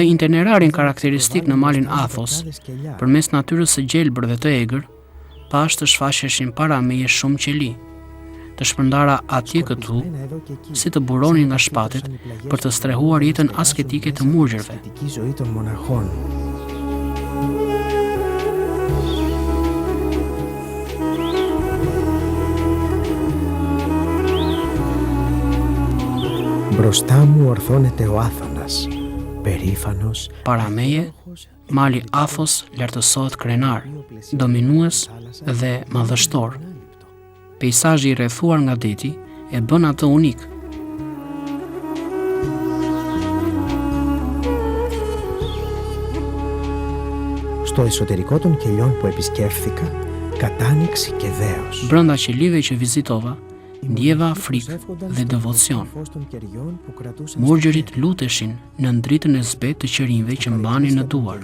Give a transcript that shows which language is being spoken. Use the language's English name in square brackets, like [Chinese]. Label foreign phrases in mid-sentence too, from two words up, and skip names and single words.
[Albanian] Në itinerarin karakteristik në malin Athos, përmes natyrës së gjelbër dhe të egër, pas të shfaqeshin para meje shumë qeli, të shpërndara atje këtu, si të buronin nga shpatet për të strehuar jetën asketike të murgjërve. [Greek] Μπροστά μου ορθώνεται ο Άθωνας, περήφανος. [Albanian] Para meje, mali Athos lartësohet krenar, dominues dhe madhështor. Peizazhi i rrethuar nga deti e bën atë unik. [Greek] Στο εσωτερικό των κελιών που επισκέφθηκα, κατάνοιξη και δέος. [Albanian] Brenda qelive që vizitova, ndjeva frikë dhe devocion. Murgjërit luteshin në ndritën e zbetë të qërinjve që mbanin në duar.